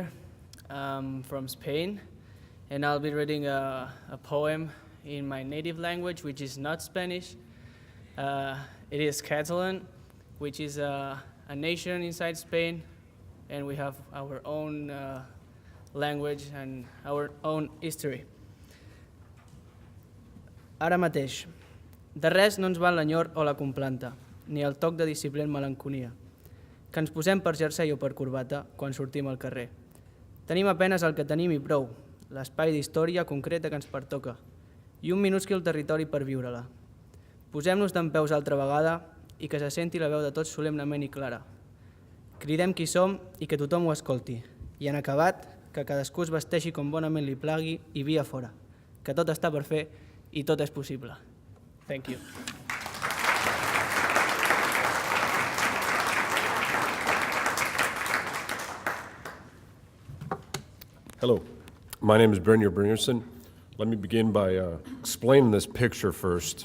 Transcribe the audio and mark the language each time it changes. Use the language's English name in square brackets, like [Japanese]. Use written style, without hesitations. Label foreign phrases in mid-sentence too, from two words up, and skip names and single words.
[English] I'm from Spain, and I'll be reading a poem in my native language, which is not Spanish. It is Catalan, which is a nation inside Spain, and we have our own language and our own history. [Catalan] Ara mateix, de res no ens val l'enyor o la complanta, ni el toc de disciplina en melanconia, que ens posem per jersei o per corbata quan sortim al carrer. Tenim apenes el que tenim i prou, l'espai d'història concreta que ens pertoca, i un minúscul territori per viure-la. Posem-nos dempeus altra vegada i que se senti la veu de tots solemnement i clara. Cridem qui som i que tothom ho escolti. I en acabat, que cadascú es vesteixi com bonament li plagui i via fora, que tot està per fer i tot és possible. [English] Thank you. Hello, my name is Brynjarsson. Let me begin by explaining this picture first.